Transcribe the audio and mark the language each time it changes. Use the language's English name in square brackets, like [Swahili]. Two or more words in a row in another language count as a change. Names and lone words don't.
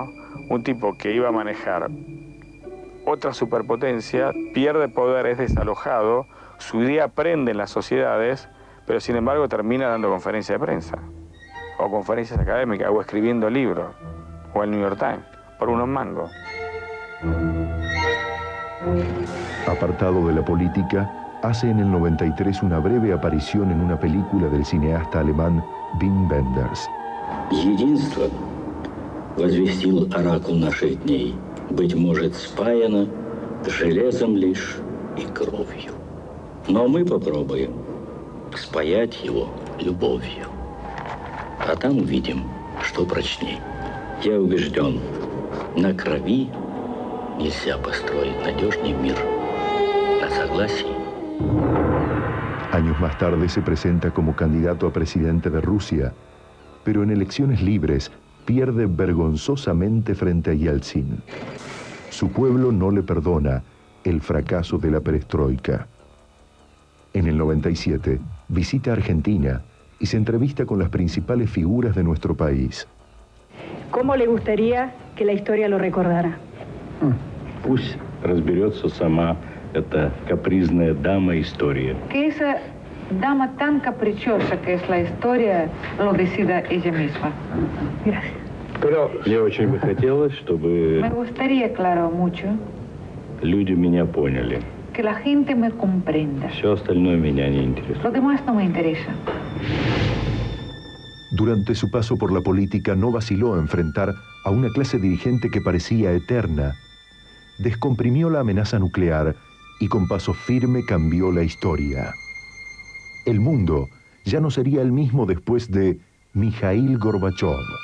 [Spanish] Un tipo que iba a manejar otra superpotencia, pierde poder, es desalojado, su idea prende en las sociedades, pero sin embargo termina dando conferencias de prensa, o conferencias académicas, o escribiendo libros, o el New York Times, por unos mangos. Apartado de la política, hace en el 93 una breve aparición en una película del cineasta alemán Wim Wenders. [Russian] Единство, возвестил оракул наших дней, быть может спаяно железом лишь и кровью. Но мы попробуем спаять его любовью. А там увидим, что прочней. Я убежден, на крови нельзя построить надежный мир. На согласии. [Spanish] Años más tarde se presenta como candidato a presidente de Rusia, pero en elecciones libres pierde vergonzosamente frente a Yeltsin. Su pueblo no le perdona el fracaso de la perestroika. En el 97 visita Argentina y se entrevista con las principales figuras de nuestro país. ¿Cómo le gustaría que la historia lo recordara? [Russian] Пусть разберется сама эта капризная дама история. [Spanish] Que esa dama tan caprichosa que es la historia lo decida ella misma. Gracias. [Russian] Pero мне очень бы хотелось, чтобы [Spanish] Me gustaría, claro, mucho [Russian] люди меня поняли. [Spanish] que la gente me comprenda. [Russian] Все остальное меня не интересует. [Spanish] Lo demás no me interesa. Durante su paso por la política no vaciló a enfrentar a una clase dirigente que parecía eterna. Descomprimió la amenaza nuclear y con paso firme cambió la historia. El mundo ya no sería el mismo después de Mikhail Gorbachov.